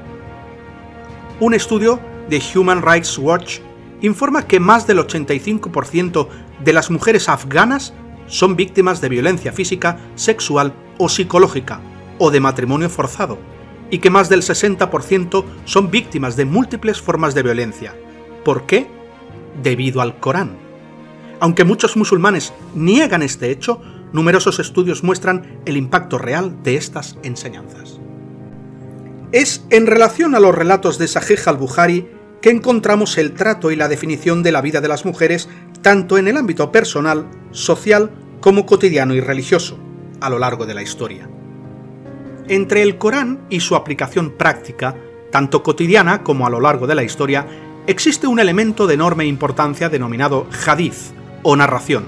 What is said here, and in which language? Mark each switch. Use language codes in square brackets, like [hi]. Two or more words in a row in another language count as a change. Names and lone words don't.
[es] Un estudio de Human Rights Watch informa que más del 85% de las mujeres afganas son víctimas de violencia física, sexual o psicológica, o de matrimonio forzado, y que más del 60% son víctimas de múltiples formas de violencia. ¿Por qué? Debido al Corán. Aunque muchos musulmanes niegan este hecho, numerosos estudios muestran el impacto real de estas enseñanzas. Es en relación a los relatos de Sahih al-Bukhari que encontramos el trato y la definición de la vida de las mujeres tanto en el ámbito personal, social, como cotidiano y religioso, a lo largo de la historia. Entre el Corán y su aplicación práctica, tanto cotidiana como a lo largo de la historia, existe un elemento de enorme importancia denominado hadith, o narración.